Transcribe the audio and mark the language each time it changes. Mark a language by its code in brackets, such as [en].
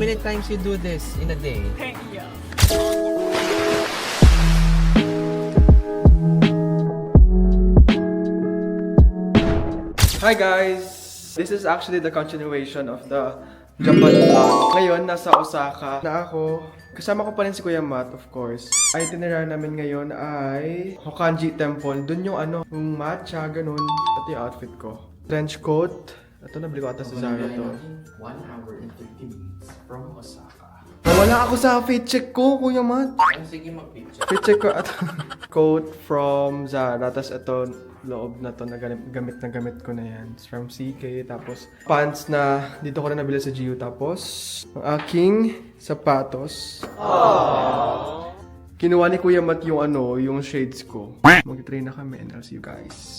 [en] How many times you do this in a day? Hi guys! This is actually the continuation of the Japan vlog. [tl] Ngayon, nasa Osaka na ako. Kasama ko pa rin si Kuya Mat, [en] of course. [tl] Itinerary namin ngayon ay Hokkanji Temple. Doon yung ano, yung matcha, ganun. Ito yung outfit ko. Trench coat. Ito, nabili ko ata sa Zara to. [en] 1 hour and 50 minutes from Osaka. [tl] Nawala ako sa fit check ko, Kuya Mat. Sige, mag-picture. Fit check ko at coat from Zara. Tapos ito, loob na to na gamit na gamit ko na yan. [en] It's from CK. [tl] Tapos pants na dito ko na nabili sa GU. Tapos ang aking sapatos. Aww. Kinuha ni Kuya Mat yung ano, yung shades ko. Mag-train na kami [en] and I'll see you guys.